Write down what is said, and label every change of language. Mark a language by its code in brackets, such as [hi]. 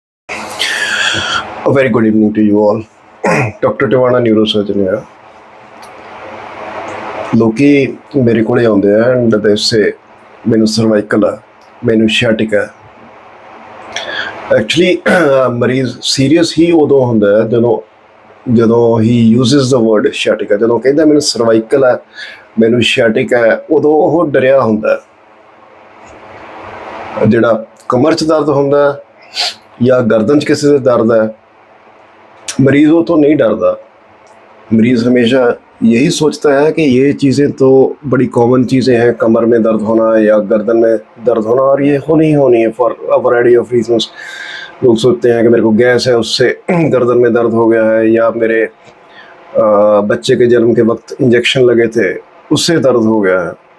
[en] A very good evening to you all. Dr. Tiwana neurosurgeon here. [pa] ਲੋਕੀ ਮੇਰੇ ਕੋਲੇ ਆਉਂਦੇ ਆ [en] and they say [pa] ਮੈਨੂੰ ਸਰਵਾਈਕਲ ਆ, ਮੈਨੂੰ ਸ਼ਿਆਟਿਕ ਹੈ। ਐਕਚੁਅਲੀ ਮਰੀਜ਼ ਸੀਰੀਅਸ ਹੀ ਉਦੋਂ ਹੁੰਦਾ ਹੈ ਜਦੋਂ ਹੀ [en] uses the word [pa] ਸ਼ਿਆਟਿਕ, ਜਦੋਂ ਕਹਿੰਦਾ ਮੈਨੂੰ ਸਰਵਾਈਕਲ ਹੈ, ਮੈਨੂੰ ਸ਼ਿਆਟਿਕ ਹੈ, ਉਦੋਂ ਉਹ ਡਰਿਆ ਹੁੰਦਾ। ਜਿਹੜਾ ਕਮਰ 'ਚ ਦਰਦ ਹੁੰਦਾ ਜਾਂ ਗਰਦਨ 'ਚ ਕਿਸੇ ਦੇ ਦਰਦ ਹੈ, [hi] मरीज वो तो नहीं डरता। मरीज़ हमेशा यही सोचता है कि ये चीज़ें तो बड़ी कॉमन चीज़ें हैं, कमर में दर्द होना या गर्दन में दर्द होना, और ये होनी ही होनी है [en] For a variety of reasons. [hi] लोग सोचते हैं कि मेरे को गैस है उससे गर्दन में दर्द हो गया है, या मेरे बच्चे के जन्म के वक्त इंजेक्शन लगे थे उससे दर्द हो गया है।